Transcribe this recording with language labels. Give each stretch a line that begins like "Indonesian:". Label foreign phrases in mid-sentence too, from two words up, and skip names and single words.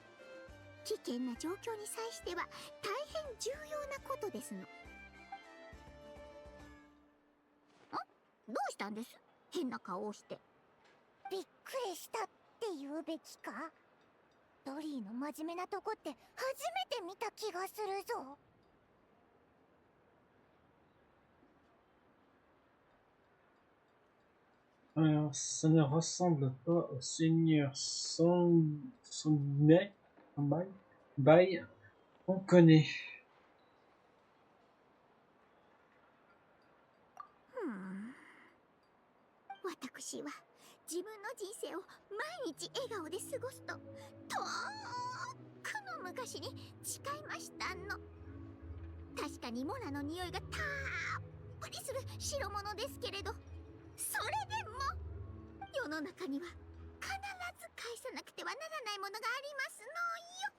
Japanese: 危険な状況に際しては大変重要なことですの。どうしたんです？変な顔をして。びっくりしたって言うべきか。ドリーの真面目なとこって初めて見た気がするぞ。
French: Alors, ça ne ressemble pas au seigneur Sonnet, Bail, on connaît.
Japanese: 私は自分の人生を毎日笑顔で過ごすと遠くの昔に誓いましたの。確かにモナの匂いがたっぷりする代物ですけれど、それでも世の中には必ず返さなくてはならないものがありますのよ。